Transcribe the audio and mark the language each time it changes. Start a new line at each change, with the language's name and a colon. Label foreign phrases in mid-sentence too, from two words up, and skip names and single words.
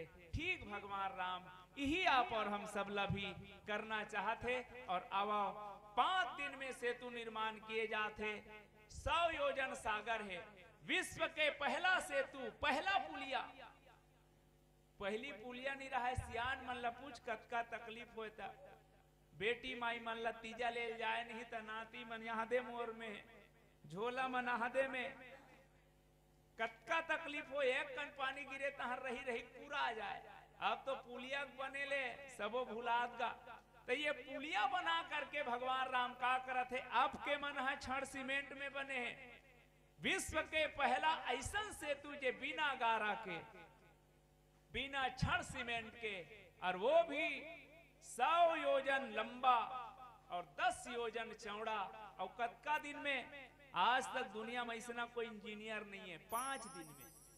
Chhattisgarhi: ठीक भगवान राम यही आप और हम सब ला भी करना चाहते, और आवा 5 दिन में सेतु निर्माण किए जाते। 100 योजन सागर है, विश्व के पहला सेतु, पहला पुलिया पहली पुलिया नहीं रहा है, सियान मन ला पूछ कतका तकलीफ होता, बेटी माई मन ला तीजा ले जाए नहीं त नाती मन यहाँ दे मोर में झोला मन आहदे में कतका तकलीफ हो, एक कन पानी गिरे तहर रही रही पूरा आ जाए। अब तो पुलिया बने ले सबो भुलात गा, तो ये पुलिया बना करके भगवान राम का करत है, आपके मन है छड़ सीमेंट में बने हैं। विश्व के पहला ऐसा सेतु जे बिना गारा के, बिना छड़ सीमेंट के, और वो भी 100 योजन लंबा और 10 योजन चौड़ा, और कतका दिन में, आज तक दुनिया में ऐसा कोई इंजीनियर नहीं है, 5 दिन में।